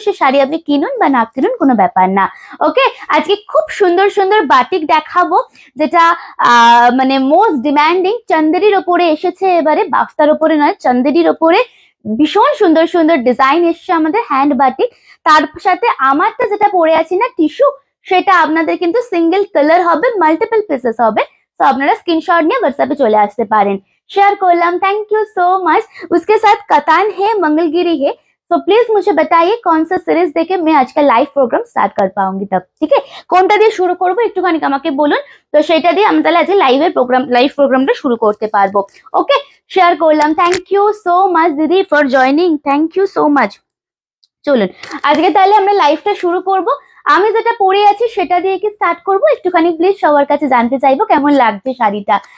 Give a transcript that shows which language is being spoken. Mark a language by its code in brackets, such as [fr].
[bn] সে শাড়ি আপনি কিনুন বা না কিনুন কোনো ব্যাপার না। ওকে, আজকে খুব সুন্দর সুন্দর বাটিক দেখাবো, যেটা মানে মোস্ট ডিমান্ডিং, চন্দেরির ওপরে এসেছে এবারে, বাফতার ওপরে নয়, চন্দেরির ওপরে ভীষণ সুন্দর সুন্দর ডিজাইন এসছে আমাদের হ্যান্ড বাটিক। তার সাথে আমারটা যেটা পরে আছি না টিস্যু, সেটা আপনাদের কিন্তু সিঙ্গেল কালার হবে, মাল্টিপল পিসেস হবে। তো আপনারা স্ক্রিনশট নিয়ে হোয়াটসঅ্যাপে চলে আসতে পারেন। Share करलाम, [en] Thank you so much. [hi] उसके साथ कतान है, मंगलगिरी है। तो प्लीज मुझे बताइए कौन सा सीरीज देखे मैं आज का लाइव प्रोग्राम स्टार्ट कर पाऊंगी तब, ठीक है? [bn] কোনটা দিয়ে শুরু করব একটুখানি আমাকে বলুন, তো সেটা দিয়ে আমরা তাহলে আজ লাইভ প্রোগ্রামটা শুরু করতে পারবো। ওকে, শেয়ার করলাম। [en] Thank you so much দিদি for joining, thank you so much. [bn] চলুন আজকে তাহলে আমরা লাইভটা শুরু করব। আমি যেটা পরে আছি সেটা দিয়ে কি স্টার্ট করব, একটুখানি প্লিজ সবার কাছে জানতে চাইবো কেমন লাগছে শাড়িটা।